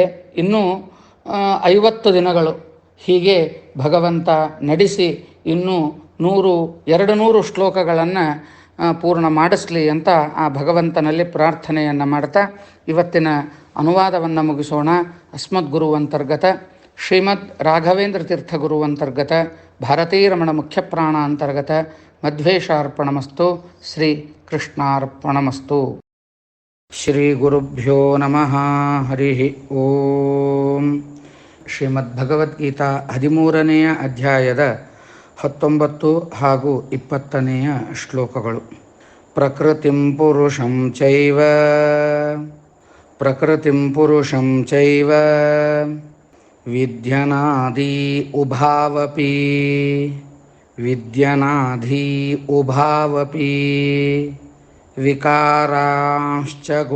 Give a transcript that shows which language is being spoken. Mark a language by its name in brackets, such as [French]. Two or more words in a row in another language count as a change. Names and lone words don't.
[Kannada] ಇನ್ನೂ 50 ದಿನಗಳು ಹೀಗೆ ಭಗವಂತ ನಡೆಸಿ ಇನ್ನೂ 200 ಶ್ಲೋಕಗಳನ್ನು ಪೂರ್ಣ ಮಾಡಿಸಲಿ ಅಂತ ಆ ಭಗವಂತನಲ್ಲಿ ಪ್ರಾರ್ಥನೆಯನ್ನು ಮಾಡ್ತಾ ಇವತ್ತಿನ ಅನುವಾದವನ್ನು ಮುಗಿಸೋಣ. [Sanskrit] ಅಸ್ಮದ್ಗುರುವಂತರ್ಗತ ಶ್ರೀಮದ್ ರಾಘವೇಂದ್ರ ತೀರ್ಥ ಗುರುವಂತರ್ಗತ ಭಾರತೀರಮಣ ಮುಖ್ಯ ಪ್ರಾಣ ಅಂತರ್ಗತ ಮಧ್ವೇಶಾರ್ಪಣಮಸ್ತು. ಶ್ರೀ ಕೃಷ್ಣಾರ್ಪಣಮಸ್ತು. ಶ್ರೀ ಗುರುಭ್ಯೋ ನಮಃ. ಹರಿ ಓಂ. [Kannada] ಶ್ರೀಮದ್ಭಗವದ್ಗೀತಾ 13ನೇ ಅಧ್ಯಾಯದ 19 ಹಾಗೂ 20ನೇ ಶ್ಲೋಕಗಳು. [Sanskrit] ಪ್ರಕೃತಿಂ ಪುರುಷಂ ಚೈವ ವಿದ್ಯನಾದಿ ಉಭಾವಪಿ ವಿಕಾರಾಂಶ್ಚ